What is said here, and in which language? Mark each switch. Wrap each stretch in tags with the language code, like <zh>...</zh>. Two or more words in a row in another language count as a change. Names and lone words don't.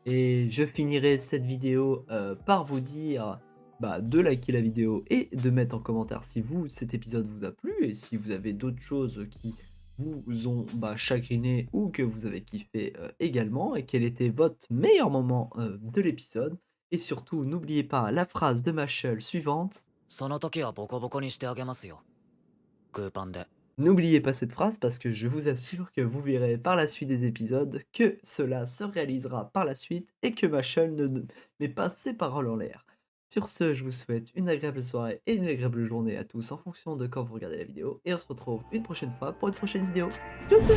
<fr>Et je finirai cette vidéo par vous dire de liker la vidéo et de mettre en commentaire si cet épisode vous a plu, et si vous avez d'autres choses qui vous ont chagriné ou que vous avez kiffé également, et quel était votre meilleur moment de l'épisode. Et surtout, n'oubliez pas la phrase de Mashle suivante.</fr> <ja>その時はボコボコにしてあげますよ。グーパンで。</ja> <fr>N'oubliez pas cette phrase, parce que je vous assure que vous verrez par la suite des épisodes que cela se réalisera par la suite et que Mashle ne met pas ses paroles en l'air. Sur ce, je vous souhaite une agréable soirée et une agréable journée à tous en fonction de quand vous regardez la vidéo, et on se retrouve une prochaine fois pour une prochaine vidéo.</fr>